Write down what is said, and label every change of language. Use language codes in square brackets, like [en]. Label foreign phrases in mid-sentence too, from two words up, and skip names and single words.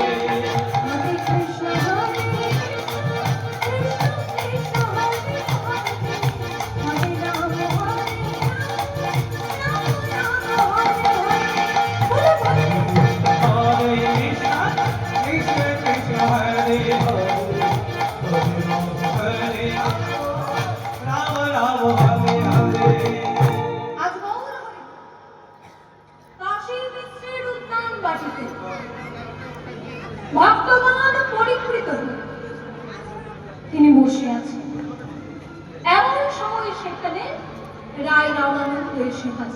[sa] হরে কৃষ্ণ কৃষ্ণ কৃষ্ণ হরে হরে, হরে রাম রাম হরে হরে। हरे कृष्ण कृष्ण कृष्ण हरे हरे हरे राम हरे राम राम राम हरे हरे। [bn] আজ গৌর হরি কাশী মিশ্রের উদ্যান বাটিতে ভক্তগণ পরিকৃত হয়ে তিনি বসে আছেন। এমন সময় সেখানে রায় রামানন্দ এসে হাজির।